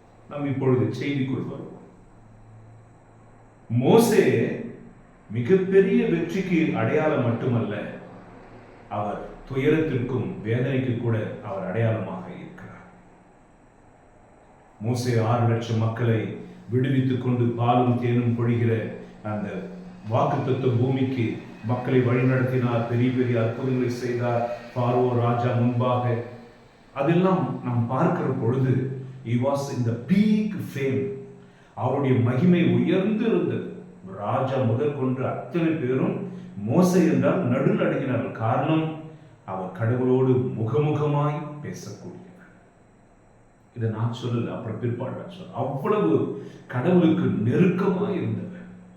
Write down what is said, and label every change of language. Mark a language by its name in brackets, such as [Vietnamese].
[Tamil] நாம் இப்பொழுது செய்திக்குள் வருவோம். மோசே மிகப்பெரிய வெற்றிக்கு அடையாளம் மட்டுமல்ல, அவர் துயரத்திற்கும் வேதனைக்கு கூட அவர் அடையாளமாக இருக்கிறார். மோசே 6 லட்சம் மக்களை விடுவித்துக் கொண்டு பாலும் தேனும் பொழிகிற அந்த வாக்குத்தத்த பூமிக்கு மக்களை வழிநடத்தினார். பெரிய பெரிய அற்புதங்களை செய்தார் பார்வோ ராஜா முன்பாக. அதெல்லாம் நாம் பார்க்கிற பொழுது [English] he was in the peak fame. [Tamil] அவருடைய மகிமை உயர்ந்து இருந்தது. ராஜா முதற்கொண்டு அத்தனை பேரும் மோசே என்றால் நடுல் அடங்கினார்கள். காரணம், அவர் கடவுளோடு முகமுகமாய் பேசக்கூடியவர். இதை நான் சொல்லல, அப்புறம் பிற்பாடு சொல்ல. அவ்வளவு கடவுளுக்கு நெருக்கமாய் இருந்தவர்.